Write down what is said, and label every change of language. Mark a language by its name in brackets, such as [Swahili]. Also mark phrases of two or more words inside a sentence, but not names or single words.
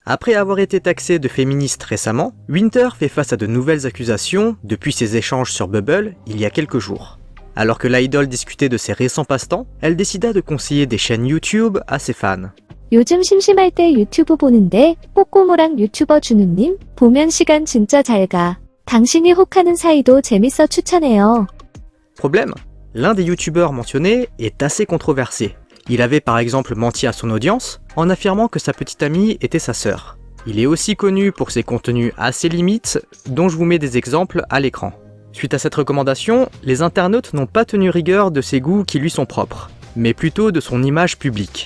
[French] Après avoir été taxée de féministe récemment, Winter fait face à de nouvelles accusations depuis ses échanges sur Bubble il y a quelques jours. Alors que l'idole discutait de ses récents passe-temps, elle décida de conseiller des chaînes YouTube à ses fans. [Korean] 요즘 심심할 때 유튜브 보는데 꼬꼬모랑 유튜버 준우님 보면 시간 진짜 잘 가. 당신이 혹하는 사이도 재밌어 추천해요. [French] Problème, l'un des youtubeurs mentionnés est assez controversé. Il avait par exemple menti à son audience en affirmant que sa petite amie était sa sœur. Il est aussi connu pour ses contenus assez limites, dont je vous mets des exemples à l'écran. Suite à cette recommandation, les internautes n'ont pas tenu rigueur de ses goûts qui lui sont propres, mais plutôt de son image publique.